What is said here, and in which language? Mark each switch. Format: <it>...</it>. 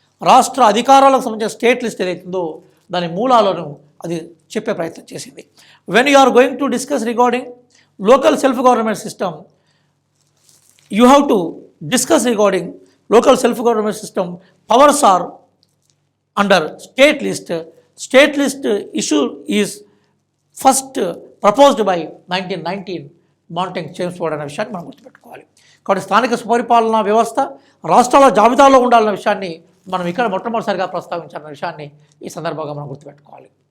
<te>రాష్ట్ర అధికారాలకు సంబంధించిన state list ఏదైతుందో దాని మూలాలను అది చెప్పే ప్రయత్నం చేసింది.</te> <en>When you are going to discuss regarding local self government system, you have to discuss regarding local self-government system, powers are under state list. State list issue is first proposed by 1919 Montagu Chelmsford</en> <te>అనే విషయాన్ని మనం గుర్తుపెట్టుకోవాలి. కాబట్టి స్థానిక సుపరిపాలనా వ్యవస్థ రాష్ట్రాల జాబితాలో ఉండాలన్న విషయాన్ని మనం ఇక్కడ మొట్టమొదటిసారిగా ప్రస్తావించాలన్న విషయాన్ని ఈ సందర్భంగా మనం గుర్తుపెట్టుకోవాలి.</te>